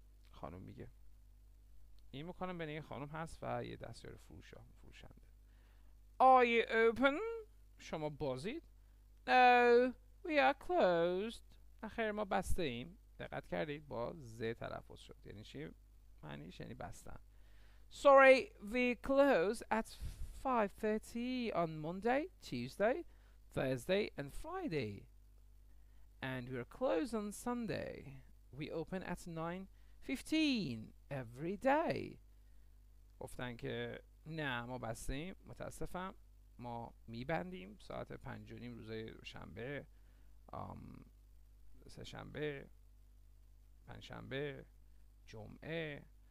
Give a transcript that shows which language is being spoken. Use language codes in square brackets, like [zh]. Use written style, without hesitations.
[fa] خانم میگه این مکالمه بین خانم هست و یه دستیار فروشنده. [en] Are you open؟ [fa] شما بازید؟ [en] No, we are closed. [fa] خیر ما بسته ایم. دقت کردید با ز تلفظ شد. یعنی چی؟ معنیش یعنی بستن. [en] Sorry, we close at 5:30 on Monday, Tuesday, Thursday and Friday. And we're closed on Sunday. We open at 9:15 every day. [fa] گفتن که نه ما بستیم، متاسفم، ما میبندیم ساعت 5:30 روزای شنبه، سه شنبه، پنجشنبه، جمعه.